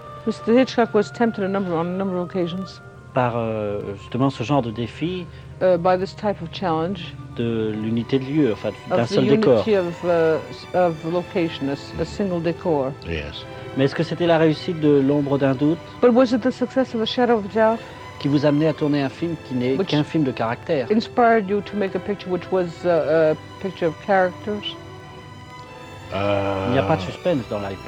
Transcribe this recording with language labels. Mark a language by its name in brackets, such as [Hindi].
[English] Mr. Hitchcock was tempted on a number of occasions. [French] Par justement ce genre de défi. [English] By this type of challenge. [French] De l'unité de lieu, enfin d'un [English] of the [French] seul décor. [English] Unity of location, a single decor. Yes. [French] Mais est-ce que c'était la réussite de L'ombre d'un doute? [English] But was it the success of The Shadow of Doubt? [French] Qui vous amenait à tourner un film qui n'est qu'un film de caractère. [English] Inspired you to make a picture which was a picture of characters. [French] Il n'y a pas de suspense dans Lifeboat.